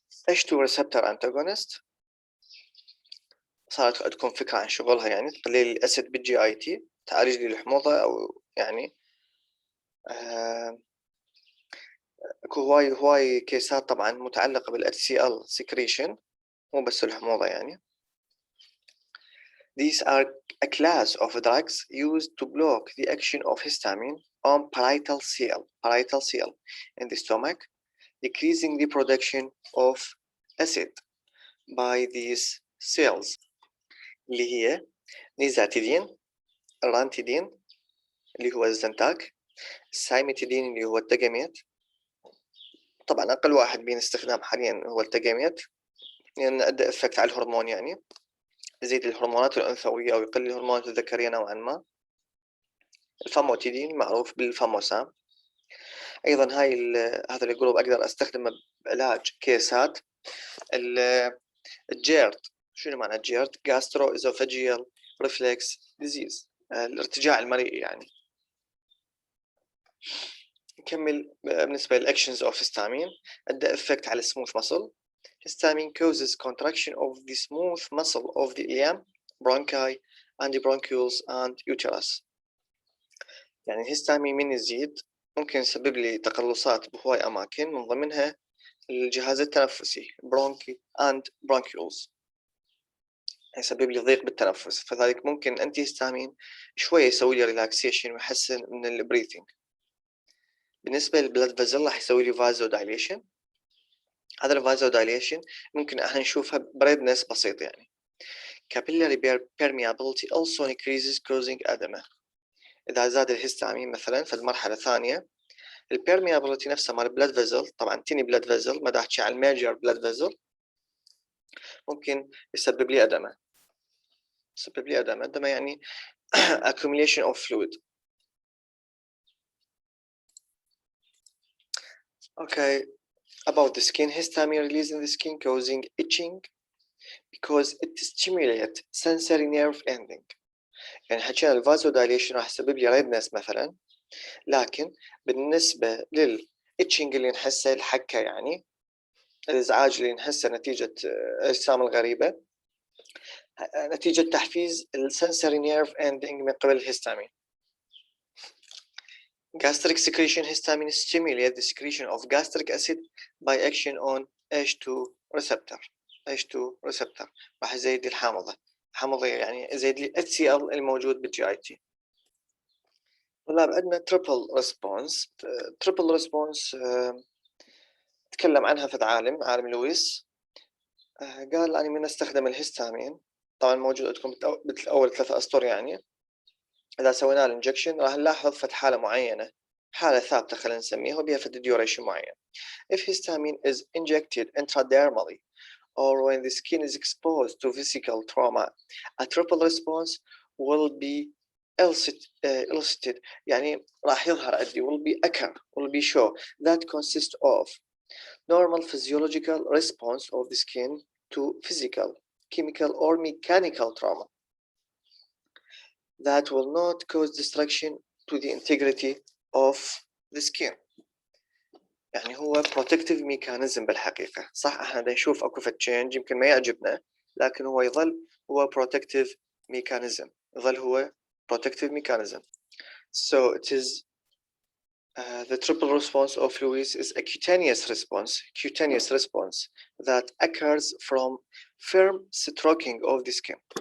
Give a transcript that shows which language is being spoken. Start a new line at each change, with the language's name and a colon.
Arabic: H2 receptor antagonist، صارت عندكم فكرة عن شغلها، يعني تقليل الأسيد بالجي اي تي، تعالج لي الحموضة أو يعني اكو هواي كيسات طبعا متعلقة بال HCl secretion، مو بس الحموضة يعني.
English: These are a class of drugs used to block the action of histamine on parietal cell in the stomach, decreasing the production of acid by these cells،
Arabic: اللي هي نيزاتيدين، الرانتيدين اللي هو الزنتاك، السايمتيدين اللي هو التجميت. طبعا أقل واحد بين استخدام حاليا هو التجميت لأن يعني عنده إفكت على الهرمون، يعني يزيد الهرمونات الأنثوية أو يقلل الهرمونات الذكرية نوعا ما. الفاموتيدين معروف بالفاموسام. أيضا هذا الجروب أقدر أستخدمه بعلاج كيسات الجيرد. شنو معنى الجيرد؟ جاسترو إزوفاجيال ريفلكس ديزيز، الارتجاع المريء يعني. نكمل بالنسبة للأكشنز أوف هيستامين. عنده إفكت على السموث ماسل.
English: Histamine causes contraction of the smooth muscle of the ileum, bronchi, and the bronchioles and uterus.
Arabic: يعني الهستامين من يزيد ممكن يسبب لي تقلصات بهواي أماكن من ضمنها الجهاز التنفسي bronchi and bronchioles، يسبب لي ضيق بالتنفس، فذلك ممكن أنتي هستامين شوية يسوي لي ريلاكسيشن ويحسن من البريثنج. بالنسبة للبلاد فيزل راح يسوي لي فازو دايليشن. هذا الفازو دايليشن ممكن احنا نشوفها بريدنس بسيط يعني.
English: capillary permeability also increases causing edema.
Arabic: إذا زاد الهستامين مثلا في المرحلة الثانية، البيرميابيلتي نفسها مال البلاد فيزل، طبعا تيني بلاد فيزل ما داحكي على الميجر بلاد فيزل، ممكن يسبب لي أدمة. يسبب لي أدمة يعني accumulation of fluid.
English: Okay, about the skin. Histamine released in the skin causing itching because it stimulates sensory nerve ending.
Arabic: يعني حكينا الفازو دايليشن راح يسبب لي ريدنس مثلا، لكن بالنسبة للإتشنج اللي نحسه، الحكة يعني الإزعاج اللي نحسه نتيجة الأجسام الغريبة، نتيجة تحفيز السنسوري نيرف اندنج من قبل الهستامين.
English: Gastric secretion. Histamine stimulates the secretion of gastric acid by action on H2 receptor.
Arabic: H2 receptor راح يزيد الحامضة، حمضية يعني يزيد لي HCl الموجود بالجي اي تي. طلاب عندنا تريبل ريسبونس. تريبل ريسبونس تكلم عنها في عالم لويس، قال أنا من استخدم الهستامين، طبعا موجود عندكم بالأول 3 أسطر يعني. إذا سوينا الانجكشن راح نلاحظ فد حالة معينة، حالة ثابتة خلينا نسميها وبيها فد duration معين.
English: If histamine is injected intradermally or when the skin is exposed to physical trauma, a triple response will be elicited
Arabic: يعني راح يظهر عندي
English: will be show that consists of normal physiological response of the skin to physical, chemical or mechanical trauma that will not cause destruction to the integrity of the skin.
Arabic: يعني هو protective mechanism بالحقيقة. صح احنا بدنا نشوف اكو فد change يمكن ما يعجبنا، لكن هو يظل هو protective mechanism، يظل هو protective mechanism.
English: So it is the triple response of Lewis is a cutaneous response that occurs from firm stroking of the skin.